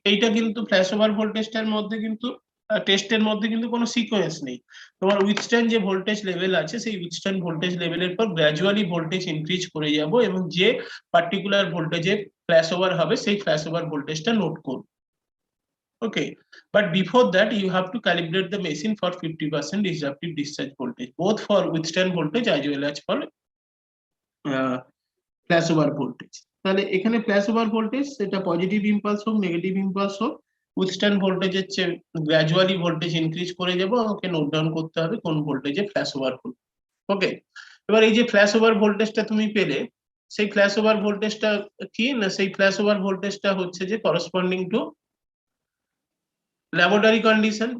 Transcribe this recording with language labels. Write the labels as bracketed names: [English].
[Bangla] এইটা কিন্তু flash over ভোল্টেজটার মধ্যে কিন্তু টেস্টের মধ্যে কিন্তু কোনো সিকোয়েন্স নেই। তোমার উইথস্ট্যান্ড যে ভোল্টেজ লেভেল আছে সেই উইথস্ট্যান্ড ভোল্টেজ লেভেলের পর গ্র্যাজুয়ালি ভোল্টেজ ইনক্রিজ করে যাব, এবং যে পার্টিকুলার ভোল্টেজে ফ্ল্যাশ ওভার হবে সেই ফ্ল্যাশ ওভার ভোল্টেজটা নোট করব। [English] Okay, but before that you have to calibrate the machine for 50% disruptive discharge voltage, both for withstand voltage as well as for flashover voltage. [Bangla] তাহলে এখানে ফ্ল্যাশ ওভার ভোল্টেজ সেটা positive impulse হোক [English] negative impulse হোক, [Bangla] withstand ভোল্টেজের চেয়ে gradually voltage increase করে যাব, আমাকে নোট ডাউন করতে হবে কোন ভোল্টেজে ফ্ল্যাশ ওভার হলো। ওকে, এবার এই যে ফ্ল্যাশ ওভার ভোল্টেজটা তুমি পেলে, সেই ফ্ল্যাশ ওভার ভোল্টেজটা কি না, সেই ফ্ল্যাশ ওভার ভোল্টেজটা হচ্ছে যে করসপন্ডিং টু ল্যাবরেটরি কন্ডিশন।